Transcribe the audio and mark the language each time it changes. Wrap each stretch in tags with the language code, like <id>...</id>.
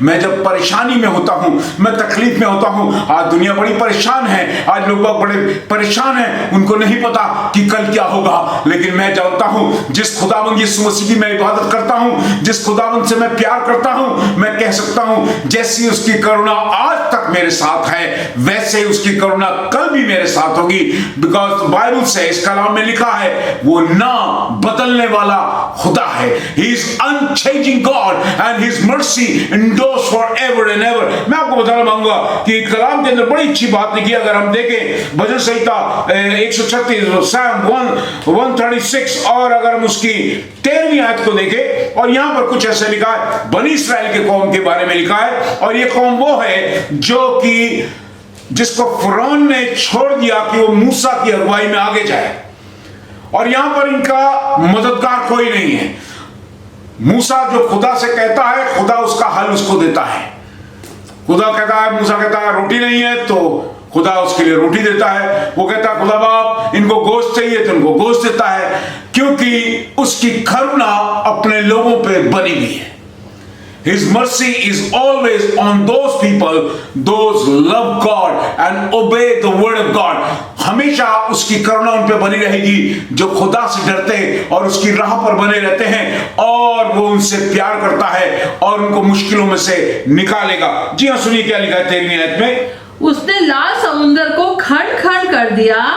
<hi>मैं जब परेशानी में होता हूं, मैं तकलीफ में होता हूं, आज दुनिया बड़ी परेशान है, आज लोग बड़े परेशान हैं, उनको नहीं पता कि कल क्या होगा, लेकिन मैं जानता हूं जिस खुदावंद यीशु मसीह की मैं इबादत करता हूं, जिस खुदावंद से मैं प्यार करता हूं, मैं कह सकता हूं जैसी उसकी करुणा आज तक मेरे साथ है, वैसे उसकी करुणा कल भी मेरे साथ होगी। बिकॉज बाइबल से इस कलाम में लिखा है वो ना बदलने वाला खुदा है।</hi> <en>He is unchanging God and His mercy endures forever and ever।</en> <hi>मैं आपको बताना मांगूंगा कि कलाम के अंदर बड़ी अच्छी बात लिखी है। अगर हम देखें भजन संहिता 136 Psalm 136 और अगर हम उसकी 13वीं आयत को देखें और यहां पर कुछ ऐसे लिखा है, बनी इस्राएल के कौम के बारे में लिखा है। और ये कौम वो है जो कि जिसको फिरौन ने छोड़ दिया कि वो मूसा की अगुवाई में आगे जाए, और यहां पर इनका मददगार कोई नहीं है। मूसा जो खुदा से कहता है, खुदा उसका हल उसको देता है। खुदा कहता है, मूसा कहता है रोटी नहीं है, तो खुदा उसके लिए रोटी देता है। वो कहता है खुदा बाप इनको गोश्त चाहिए, तो इनको गोश्त देता है, क्योंकि उसकी करुणा अपने लोगों पे बनी हुई है।</hi> <en>His mercy is always on those people, those love God and obey the word of God।</en> <hi>हमेशा उसकी करुणा उन पे बनी रहेगी जो खुदा से डरते हैं और उसकी राह पर बने रहते हैं, और वो उनसे प्यार करता है और उनको मुश्किलों में से निकालेगा। जी हाँ, सुनिए क्या लिखा है 13वीं आयत में। उसने लाल समुद्र को खंड खंड कर दिया।</hi>